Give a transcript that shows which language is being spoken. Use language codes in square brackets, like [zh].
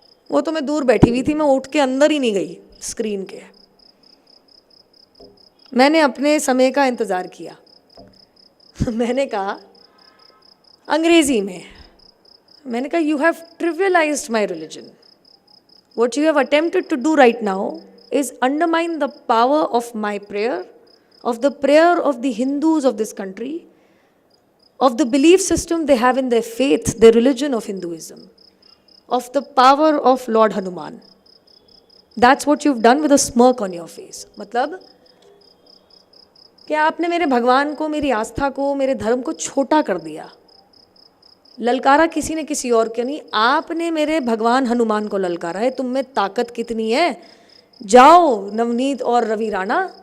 [hi] वो तो मैं दूर बैठी हुई थी, मैं उठ के अंदर ही नहीं गई स्क्रीन के। मैंने अपने समय का इंतज़ार किया। मैंने कहा अंग्रेजी में, मैंने कहा [en] You have trivialised my religion. What you have attempted to do right now is undermine the power of my prayer, of the prayer of the Hindus of this country, of the belief system they have in their faith, their religion of Hinduism, of the power of Lord Hanuman. That's what you've done with a smirk on your face. [hi] मतलब कि आपने मेरे भगवान को, मेरी आस्था को, मेरे धर्म को छोटा कर दिया। ललकारा किसी ने किसी और के नहीं, आपने मेरे भगवान हनुमान को ललकारा है। तुम में ताकत कितनी है? जाओ नवनीत और रवि राणा,